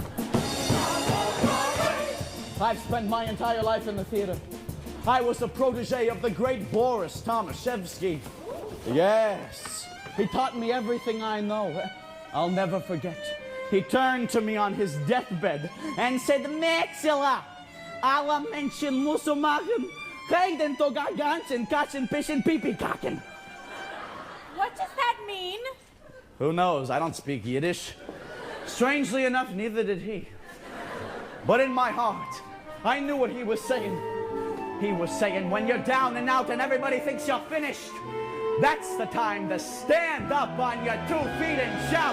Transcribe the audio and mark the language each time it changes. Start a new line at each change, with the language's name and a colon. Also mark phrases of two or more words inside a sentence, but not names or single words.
English: I've spent my entire life in the theater. I was a protege of the great Boris Tomaszewski. Yes, he taught me everything I know. I'll never forget. He turned to me on his deathbed and said,
German: Maxilla, alle Menschen müssen machen, reden to gaganchen, kachen, pischen, pipi, kaken.
English: What does that mean? Who knows? I don't speak Yiddish. Strangely enough, neither did he. But in my heart, I knew what he was saying. He was saying, when you're down and out and everybody thinks you're finished, that's the time to stand up on your 2 feet and shout.